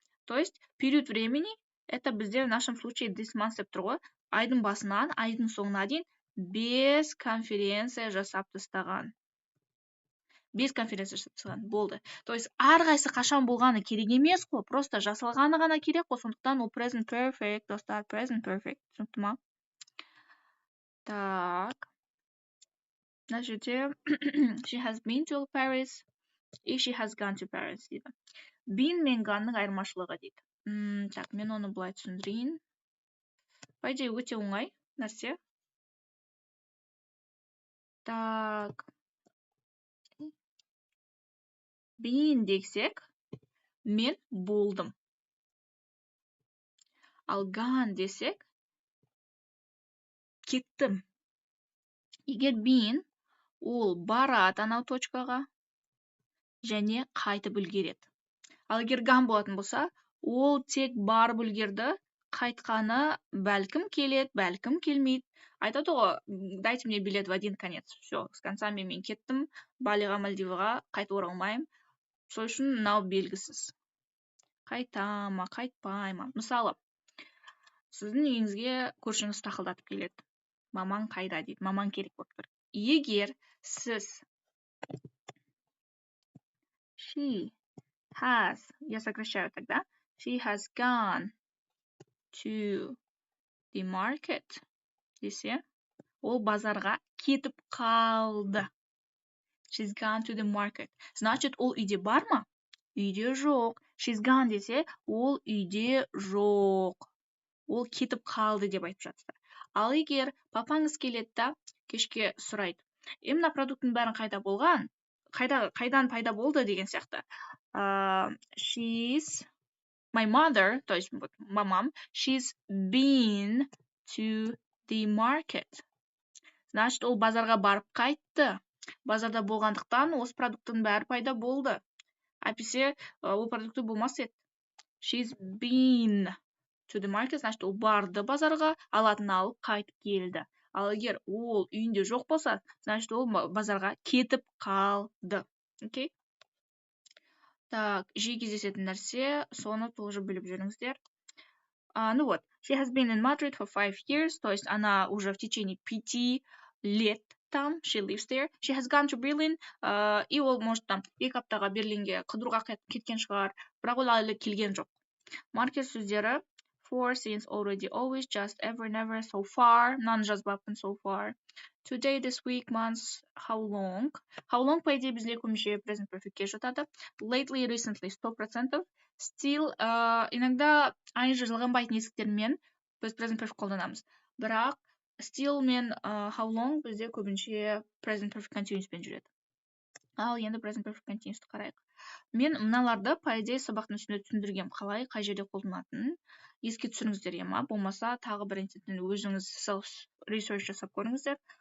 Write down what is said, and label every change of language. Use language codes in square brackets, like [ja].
[ru] То есть, период времени, это [kk] бізде [ru] в нашем случае [en] this month [kk] деп тұр ғой, айдың басынан, айдың соңына дейін 5 конференция жасап тастаған. 5 конференция жасап тастаған, болды. [ru] То есть, [kk] әрқайсы қашан болғаны керек емес қой, просто жасалғаны ғана керек қой, сондықтан ол present perfect, достар, present perfect, түсінікті ма? [ru] Так. [kk] Мына жерде, [en] she has been to Paris, и she has gone to Paris [kk] дейді. Been мен ганның айырмашылығы дейді. Так, мен оны былай түсіндірейін. По идее, өте оңай нәрсе. [ru] Так. [kk] Been десек, мен болдым. Ал gone десек, кеттім. Егер been, ол барады анау точкаға, және қайтып үлгереді. Ал егер gone болатын болса, ол тек барып үлгерді, қайтқаны бәлкім келеді, бәлкім келмейді. Айтады ғой, [ru] дайте мне билет в один конец. Все, с концами [kk] мен кеттім, Балиға, Мальдиваға қайтып оралмаймын. Сол үшін мынау белгісіз. Қайта ма, қайтпай ма. Мысалы, сіздің үйіңізге көршіңіз тақылдатып келеді. Мамаң қайда дейді, мамаң керек болып тұр. Егер сіз she has, [ru] я сокращаю тогда, [en] she has gone to the market [kk] десе, ол базарға кетіп қалды. [en] She's gone to the market. [ru] Значит, [kk] ол үйде бар ма? Үйде жоқ. She's gone десе, ол үйде жоқ. Ол кетіп қалды деп айтып жатыр. Ал егер папаңыз келеді да, кешке сұрайды. Мына продукттың бәрін қайда болған? Қайдан пайда болды деген сияқты. [en] She's, my mother, [ru] то есть мамам, [en] she's been to the market. [ru] Значит, [kk] ол базарға барып қайтты. Базарда болғандықтан осы продукттың бәрі пайда болды. Әйтпесе, ол продукты болмас еді. [en] She's been to the market, [ru] значит, [kk] ол барды базарға, алатын алып қайтып келді. Ал егер ол үйінде жоқ болса, [ru] значит, [kk] ол базарға кетіп қалды. Окей? Так, жиі кездесетін нәрсе, соны тоже біліп жүріңіздер. [ru] Ну вот, [en] she has been in Madrid for 5 years, [ru] то есть она уже в течение 5 лет там, [en] she lives there. [kk] She has gone to Berlin, и ол, может, там, 2 аптаға Берлинге қыдыруға кеткен шығар, бірақ ол әлі келген жоқ. Маркер сөздері, for, since, already, always, just, ever, never, so far, наны жазбаппын, so far. [en] Today, this week, months, how long. [kk] How long, [ru] по идее, [kk] бізге көмеше present perfectке жатады. [en] Lately, recently, 100%. [kk] Still, [ru] иногда [kk] ing жалғанбайтын есіктермен біз present perfect қолданамыз. Бірақ, still мен how long бізде көбінше present perfect continuous пен жүреді. Ал енді present perfect continuous қарайық. Мен мыналарды [ru] по идее [kk] сабақтың ішінде түсіндіргем, қалай қай жерде қолданатынын еске түсіріңіздер ма, болмаса тағы бір институттен өзіңіз [en] self research [kk] жасап көріңіздер.